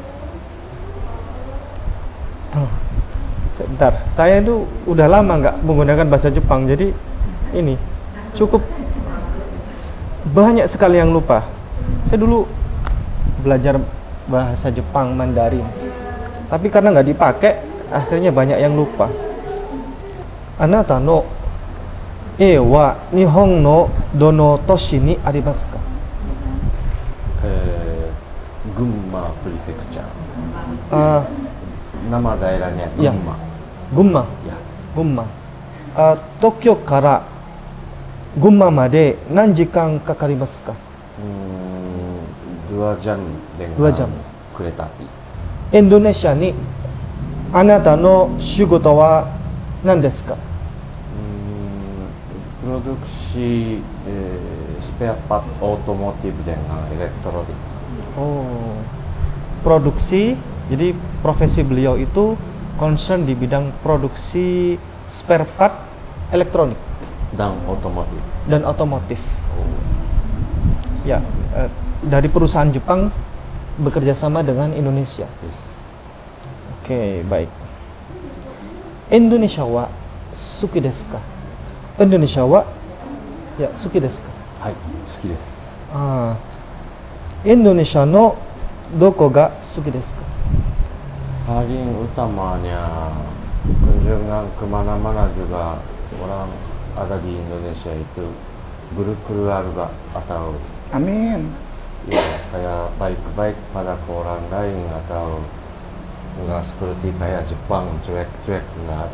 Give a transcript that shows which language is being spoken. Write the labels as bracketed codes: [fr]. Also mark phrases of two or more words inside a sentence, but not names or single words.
[id] Sebentar, saya itu udah lama nggak menggunakan bahasa Jepang, jadi ini cukup banyak sekali yang lupa. Saya dulu belajar bahasa Jepang Mandarin, tapi karena nggak dipakai, akhirnya banyak yang lupa. [ja] あなたの家は日本のどの都市にありますか? [id] Gunma Prefecture. Nama daerahnya Ya. Gunma. Gunma. Ya. Gunma. [ja] 東京から群馬まで何時間かかりますか? [id] 2 jam dengan 2 jam. kereta api. [ja] インドネシアにあなたの仕事は何ですか? [id] Produksi [en] spare part [id] otomotif dengan elektronik. Oh, produksi. Jadi profesi beliau itu concern di bidang produksi [en] spare part [id] elektronik Dan otomotif. dan otomotif. Ya, dari perusahaan Jepang bekerja sama dengan Indonesia. Yes. Oke, baik. [ja] インドネシアは好きですか? インドネシアはや好きですか? はい、好きです. インドネシアのどこが好きですか? [id] Paling utamanya kunjungan kemana-mana juga orang ada di Indonesia itu berkeluarga atau Amin. ya kayak baik-baik pada ke orang lain atau enggak seperti kayak Jepang cuek-cuek enggak ada.